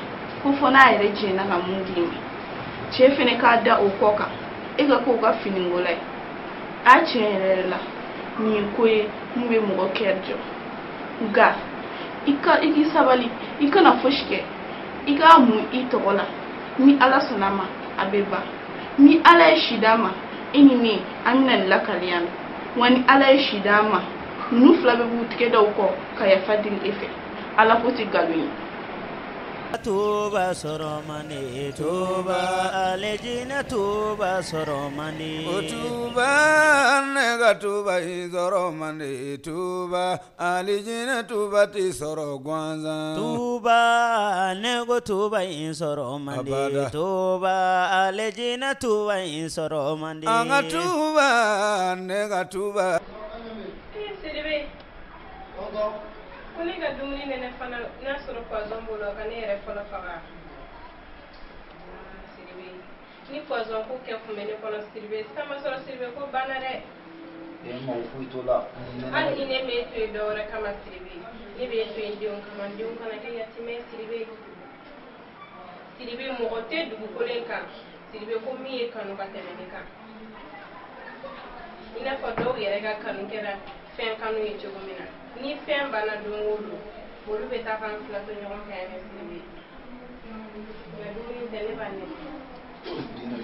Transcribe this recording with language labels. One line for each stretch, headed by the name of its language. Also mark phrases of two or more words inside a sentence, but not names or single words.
Bambara: ko fɔ n'a yɛrɛ jɛnna ka mun d'i ma cɛ fɛnɛ k'a da o kɔ kan e ka k'o ka finikola ye a tiɲɛ yɛrɛ la nin ye ko ye mun bɛ mɔgɔ kɛri jɔ nka i k'i sabali i kana fosi kɛ i k'a mun i tɔgɔ la ni ala sɔnna ma a bɛ ban ni ala ye si d'a ma i ni ne an bɛna nin lakaliya mɛn wa ni ala ye si d'a ma ninnu fila bɛ b'u tigɛ da u kɔ ka yafa deli e fɛ ala ko tɛ nkalon ye. Tuba soromani tuba alejina tuba soromani tuba nega tuba soromani tuba alejina tuba ti soro gwanza tuba nego tuba soromani tuba alejina tuba soromani anga tuba nega tuba Kuni ka dumuni nene fana n'a sɔrɔ poison bolo ka ne yɛrɛ fɔlɔ faga Siribe ni poison ko kɛ kun bɛ ne kɔnɔ Siribe sisan ma sɔrɔ Siribe ko banna dɛ ma foyi t'o la hali ni ne m'e to yen dɔwɛrɛ kama Siribe ne b'e to yen denw kama denw kana kɛ yatimɛ Siribe Siribe mɔgɔ tɛ dugukolo in kan Siribe ko min ye kanu ka tɛmɛ ne kan i n'a fɔ dɔw yɛrɛ ka kanu kɛra fɛn kanu ye cogo min na ni fɛn banna don o don olu bɛ taa kan fila to ɲɔgɔn fɛ yan Siribe nka dumuni tɛ ne b'a nɛnɛ